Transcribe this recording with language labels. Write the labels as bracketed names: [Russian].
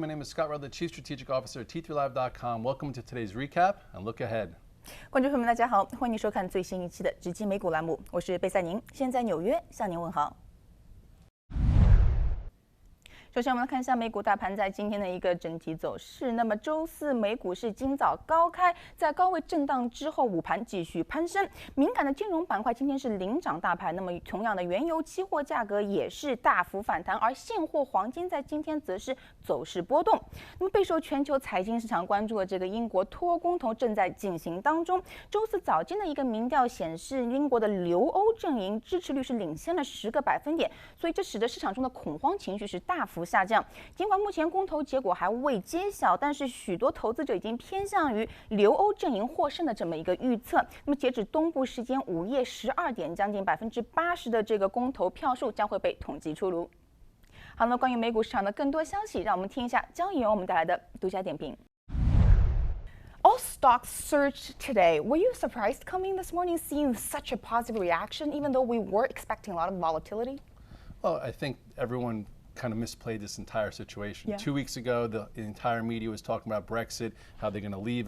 [English] My name is Scott Rutledge, Chief Strategic Officer at T3Live.com. Welcome to today's recap and look ahead. [Chinese] 观众朋友们，大家好，欢迎收看最新一期的直击美股栏目，我是贝赛宁，现在纽约向您问好。首先，我们来看一下美股大盘在今天的一个整体走势。那么，周四美股是今早高开，在高位震荡之后，午盘继续攀升。敏感的金融板块今天是领涨大盘。那么，同样的原油期货价格也是大幅反弹，而现货黄金在今天则是走势波动。那么，备受全球财经市场关注的这个英国脱欧公投正在进行当中。周四早间的一个民调显示，英国的留欧阵营支持率是领先了10个百分点，所以这使得市场中的恐慌情绪是大幅下降。尽管目前公投结果还未揭晓，但是许多投资者已经偏向于留欧阵营获胜的这么一个预测。那么截止东部时间午夜12点，将近80%的这个公投票数将会被统计出炉。好，那么关于美股市场的更多消息，让我们听一下交易员我们带来的独家点评。 [English] All stocks surged today. Were you surprised coming this morning seeing such a positive reaction, even though we were expecting a lot of volatility? Well, I think everyone kind of misplayed this entire situation. Yeah. 2 weeks ago, the entire media was talking about Brexit, how they're going to leave.